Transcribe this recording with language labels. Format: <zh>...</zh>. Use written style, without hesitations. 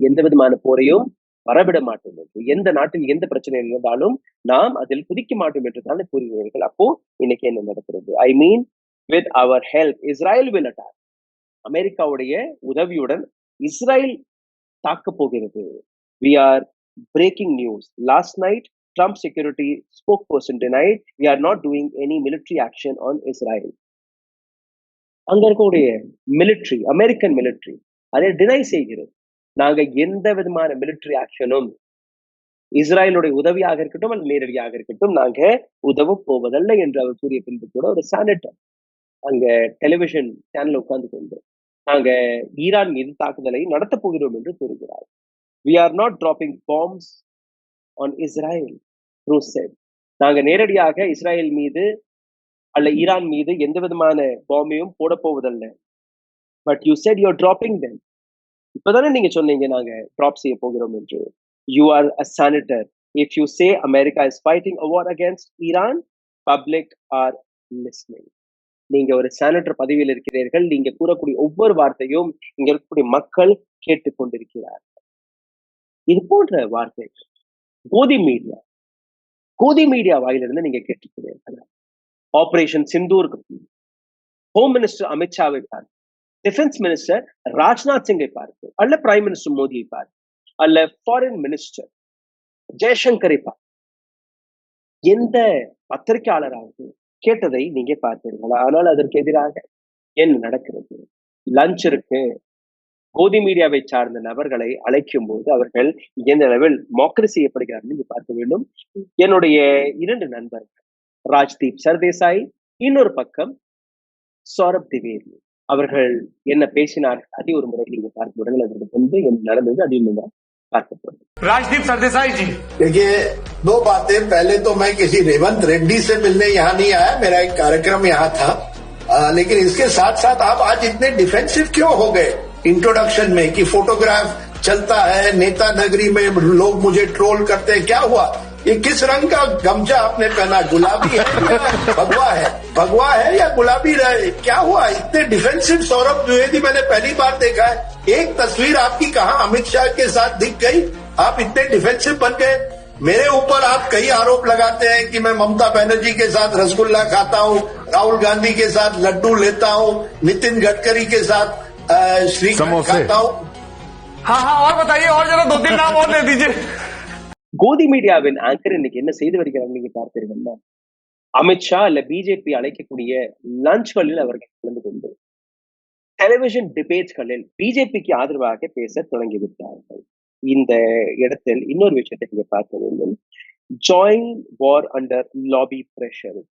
<ta>எந்த விதமான போரையும் வரவிட மாட்டோம் என்று, எந்த நாட்டில் எந்த பிரச்சனை இருந்தாலும் நாம் அதில் குதிக்க மாட்டோம் என்று தானே கூறுகிறீர்கள். அப்போ இன்னைக்கு என்ன நடக்கிறது?</ta> <en>I mean with our help Israel will attack.</en> <ta>அமெரிக்காவுடைய உதவியுடன் இஸ்ரேல் தாக்க போகிறது.</ta> <en>We are breaking news. Last night, Trump security spokesperson denied we are not doing any military action on Israel.</en> <ta>அங்க இருக்கக்கூடிய மிலிட்ரி, அமெரிக்கன் மிலிட்ரி அதை டினை செய்கிறது. நாங்க எந்த விதமான மிலிட்ரி ஆக்ஷனும் இஸ்ரேலுடைய உதவியாக இருக்கட்டும் அல்லது நேரடியாக இருக்கட்டும் நாங்க உதவ போவதில்லை என்று அவர் கூறிய பின்பு கூட ஒரு செனட்டர் அங்க டெலிவிஷன் சேனல் உட்கார்ந்து கொண்டு நாங்க ஈரான் மீது தாக்குதலை நடத்த போகிறோம் என்று கூறுகிறார்.</ta> <en>We are not dropping bombs on Israel, Cruz said.</en> <ta>நாங்க நேரடியாக இஸ்ரேல் மீது அல்ல ஈரான் மீது எந்த விதமான பாம்பையும் போட போவதில்லை.</ta> <en>But you said you're dropping them.</en> <ta>இப்பதானே நீங்க சொன்னீங்க நாங்க டிராப் செய்ய போகிறோம் என்று.</ta> <en>You are a senator. If you say America is fighting a war against Iran, public are listening.</en> <ta>நீங்க ஒரு செனட்டர் பதவியில் இருக்கிறீர்கள். நீங்க கூறக்கூடிய ஒவ்வொரு வார்த்தையும் இங்க இருக்கக்கூடிய மக்கள் கேட்டுக்கொண்டிருக்கிறார். இது போன்ற வார்த்தை கோதி மீடியா வாயிலிருந்து நீங்க கேட்டுக்கிறீர்கள். ஆபரேஷன் சிந்தூர், ஹோம் மினிஸ்டர் அமித்ஷாவை பார்த்து, டிஃபென்ஸ் மினிஸ்டர் ராஜ்நாத் சிங்கை பார்த்து, அல்ல பிரைம் மினிஸ்டர் மோடியை பார்த்து, அல்ல ஃபாரின் மினிஸ்டர் ஜெய்சங்கரை பார்த்து, எந்த பத்திரிகையாளராக கேட்டதை நீங்க பார்த்தீர்களா? ஆனால் அதற்கு எதிராக என்ன நடக்கிறது? லஞ்ச் இருக்கு, கோதி மீடியாவை சார்ந்த நபர்களை அழைக்கும் போது அவர்கள் எந்த அளவில் மோக்கரி செய்யப்படுகிறார்கள் என்று பார்க்க வேண்டும். என்னுடைய 2 நண்பர்கள் ராஜ்தீப் சர்தேசாய், இன்னொரு பக்கம் சௌரப் திவேதி அவர்கள் என்ன பேசினார்கள் அதை ஒரு முறை நீங்க பார்த்து விடுங்கள். அதற்கு முன்பு என்ன நடந்தது அதையும் நீங்க பார்க்க போறோம்.</ta> <hi>राजदीप सरदेसाई जी, देखिए 2 बातें। पहले तो मैं किसी रेवंत रेड्डी से मिलने यहाँ नहीं आया, मेरा एक कार्यक्रम यहाँ था। लेकिन इसके साथ साथ आप आज इतने डिफेंसिव क्यों हो गए इंट्रोडक्शन में कि फोटोग्राफ चलता है, नेता नगरी में लोग मुझे ट्रोल करते हैं, क्या हुआ? ये किस रंग का गमछा आपने पहना? गुलाबी है या भगवा है? भगवा है या गुलाबी रहे? क्या हुआ इतने डिफेंसिव? सौरभ द्विवेदी मैंने पहली बार देखा है। एक तस्वीर आपकी कहा अमित शाह के साथ दिख गई, आप इतने डिफेंसिव बन गए। मेरे ऊपर आप कई आरोप लगाते हैं कि मैं ममता बनर्जी के साथ रसगुल्ला खाता हूँ, राहुल गांधी के साथ लड्डू लेता हूँ, नितिन गडकरी के साथ श्रीखंड खाता हूँ। हाँ और बताइए, और जरा 2-3 नाम और दे दीजिए।</hi> <ta>கோதி மீடியாவின் ஆங்கர் இன்னைக்கு என்ன செய்து வருகிறார் நீங்க பார்த்தீர்கள்னா, அமித்ஷா இல்ல பிஜேபி அழைக்கக்கூடிய லஞ்ச்களில் அவர்கள் கலந்து கொண்டு டெலிவிஷன் டிபேட்களில் பிஜேபிக்கு ஆதரவாக பேச தொடங்கிவிட்டார்கள். இந்த இடத்தில் இன்னொரு விஷயத்தை நீங்க பார்க்க வேண்டும்.</ta> <en>Join war under lobby pressure.</en>